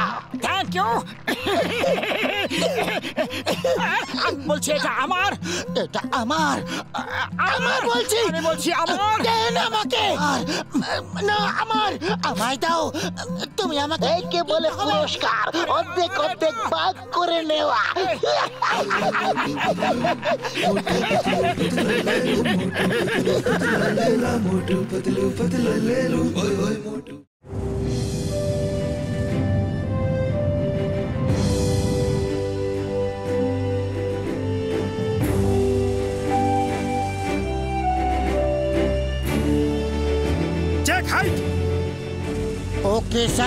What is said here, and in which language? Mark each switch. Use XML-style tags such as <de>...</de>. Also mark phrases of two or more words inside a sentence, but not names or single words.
<en>Thank you.</en> <bn>আমি বলছি এটা আমার, এটা আমার, আমার বলছি, আমি বলছি আমার। দেন আমাকে। না আমার, আমায় দাও। তুমি আমাকে একে বলে পুরস্কার, অর্ধেক অর্ধেক ভাগ করে নেওয়া।</bn> <hi>मोटू पतलू पतला ले लो ओए ओए मोटू।</hi> <en>Check height. Okay sir.</en>